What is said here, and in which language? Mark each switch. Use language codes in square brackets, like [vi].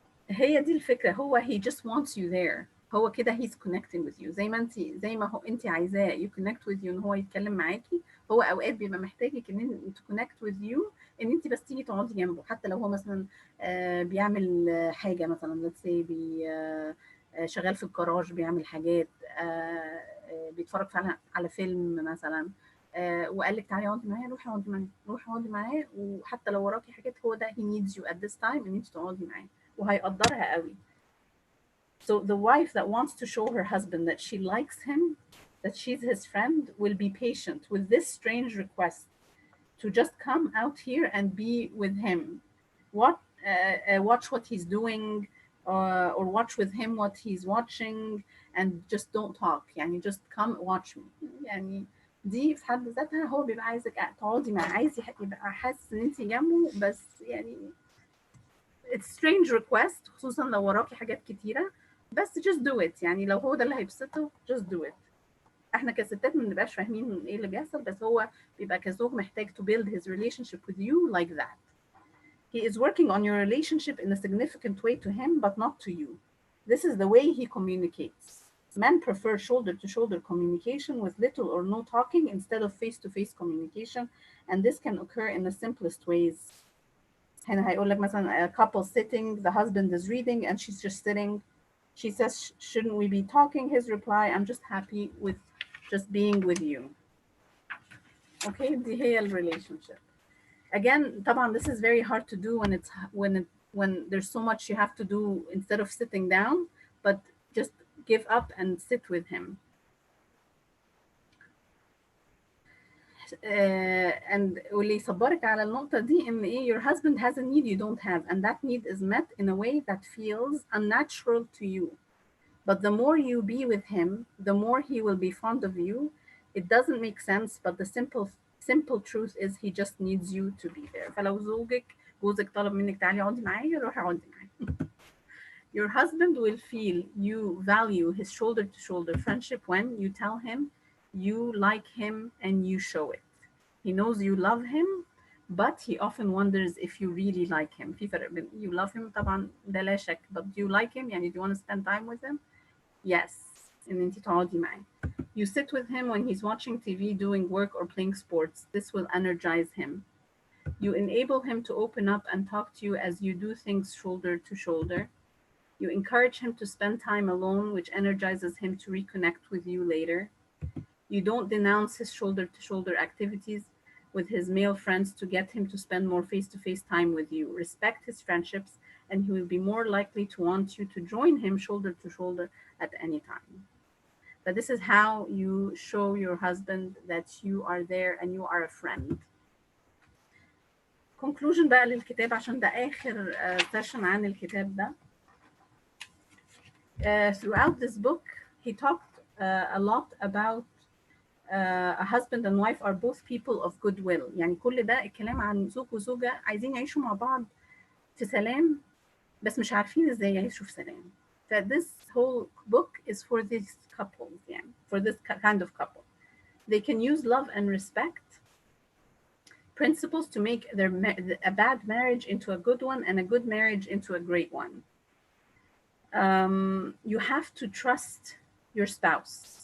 [ar] هي دي الفكرة، هو [en] he just wants you there، [ar] هو كده [en] he's connecting with you [ar] زي ما هو انت عايزاه [en] you connect with you [ar] ان هو يتكلم معاكي، هو اوقات بيبقى محتاجك ان انت [en] connect with you [ar] ان انت بس تيجي تقعدي جنبه، حتى لو هو مثلا بيعمل حاجة مثلا [en] let's say [ar] شغال في الجراج بيعمل حاجات، بيتفرج فعلا على فيلم مثلا، وقال لك تعالي اقعدي معايا، روحي اقعدي معاه، وحتى لو وراكي حاجات هو ده [en] he needs you at this time [ar] ان انت تقعدي معاه وهيقدرها قوي. [en] So the wife that wants to show her husband that she likes him, that she's his friend, will be patient with this strange request to just come out here and be with him. What watch what he's doing, or watch with him what he's watching, and just don't talk. يعني just come watch me. [ar] يعني دي في حد ذاتها هو بيبقى عايزك تقعدي معاه، عايز يبقى حاسس ان انت جنبه، بس يعني [en] it's strange request، [ar] خصوصا لو وراكي حاجات كتيرة، بس [en] just do it. [ar] يعني لو هو ده اللي هيبسطه [en] just do it. [ar] احنا كستات ما بنبقاش فاهمين ايه اللي بيحصل، بس هو بيبقى كزوج محتاج [en] to build his relationship with you like that. He is working on your relationship in a significant way to him, but not to you. This is the way he communicates. Men prefer shoulder-to-shoulder communication with little or no talking instead of face-to-face communication, and this can occur in the simplest ways. [ar] هنا هيقول لك مثلا [en] a couple sitting, the husband is reading and she's just sitting. She says, shouldn't we be talking? His reply, I'm just happy with just being with you. Okay, [ar] دي هي [en] relationship. Again, [ar] طبعا [en] this is very hard to do when there's so much you have to do instead of sitting down, but just give up and sit with him. And [ar] واللي يصبرك على النقطة دي إن إيه [en] your husband has a need you don't have, and that need is met in a way that feels unnatural to you. But the more you be with him, the more he will be fond of you. It doesn't make sense, but the simple truth is he just needs you to be there. [ar] فلو جوزك طلب منك تعالي اقعدي معايا، روحي اقعدي معايا. [en] Your husband will feel you value his shoulder-to-shoulder friendship when you tell him you like him and you show it. He knows you love him, but he often wonders if you really like him. [ar] في فرق بين [en] you love him [ar] طبعا ده لا شك, [en] but do you like him [ar] يعني [en] do you want to spend time with him? [ar] Yes. إن انتي تقعدي معاه. [en] You sit with him when he's watching TV, doing work, or playing sports. This will energize him. You enable him to open up and talk to you as you do things shoulder to shoulder. You encourage him to spend time alone, which energizes him to reconnect with you later. You don't denounce his shoulder-to-shoulder activities with his male friends to get him to spend more face-to-face time with you. Respect his friendships, and he will be more likely to want you to join him shoulder-to-shoulder at any time. But this is how you show your husband that you are there and you are a friend. [ar] Conclusion بقى للكتاب عشان ده آخر session عن الكتاب ده. [en] Throughout this book, he talked a lot about a husband and wife are both people of goodwill. [ar] يعني كل ده الكلام عن زوج وزوجة عايزين يعيشوا مع بعض في سلام، بس مش عارفين ازاي يعيشوا في سلام. [en] ف this whole book is for these couples, [ar] يعني [en] for this kind of couple. They can use love and respect principles to make a bad marriage into a good one and a good marriage into a great one. You have to trust your spouse.